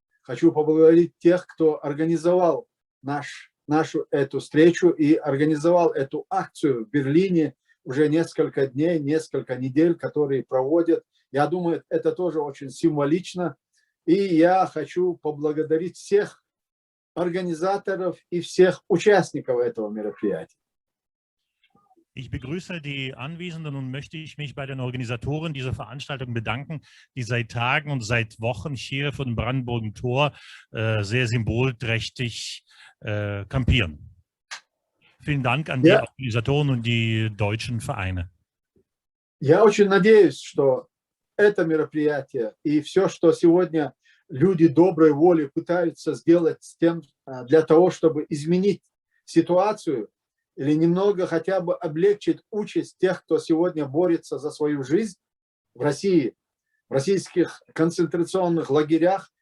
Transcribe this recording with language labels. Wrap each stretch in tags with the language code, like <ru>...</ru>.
<ru>Хочу поблагодарить тех, кто организовал нашу эту встречу и организовал эту акцию в Берлине уже несколько дней, несколько недель, которые проводят. Я думаю, это тоже очень символично. И я хочу поблагодарить всех организаторов и всех участников этого мероприятия.</ru> <de>Ich begrüße die Anwesenden und möchte mich bei den Organisatoren dieser Veranstaltung bedanken, die seit Tagen und seit Wochen hier vor dem Brandenburger Tor sehr symbolträchtig kampieren. Vielen Dank an die Organisatoren und die deutschen Vereine.</de> <ru>Я очень надеюсь, что это мероприятие и все, что сегодня люди доброй воли пытаются сделать с тем, для того, чтобы изменить ситуацию или немного хотя бы облегчить участь тех, кто сегодня борется за свою жизнь в России, в российских концентрационных лагерях.</ru>